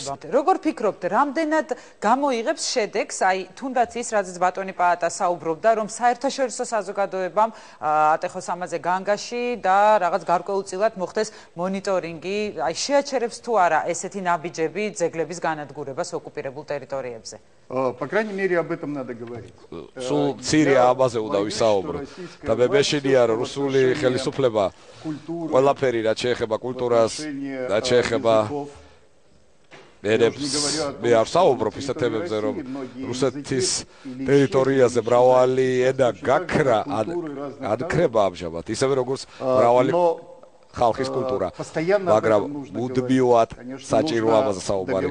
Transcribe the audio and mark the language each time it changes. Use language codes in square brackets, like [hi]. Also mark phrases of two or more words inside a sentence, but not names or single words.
[ka] როგორ ფიქრობთ, რამდენად გამოიღებს შედეგს, აი თუნდაც ის რაზეც ბატონი პაატა საუბრობდა, რომ საერთაშორისო საზოგადოებამ ატეხოს ამაზე განგაში და რაღაც გარკვეულწილად მოხდეს მონიტორინგი, აი შეაჩერებს თუ არა ესეთი ნაბიჯები ძეგლების განადგურებას ოკუპირებულ ტერიტორიებზე? [ru] По крайней мере, об этом надо говорить. [ka] სულ მცირე ამაზე უნდა ვისაუბრო. და მე მეშინია რომ რუსული ხელისუფლება ყველაფერი რაც შეეხება კულტურას, რაც შეეხება მე არ საუბრობ ისეთ თემებზე, რომ რუსეთის ტერიტორიაზე მრავალი ენა გაქრა, ანქრება ამჟამად, ისევე როგორც მრავალი ხალხის კულტურა, მაგრამ მუდმივად საჭიროა ამაზე საუბარი.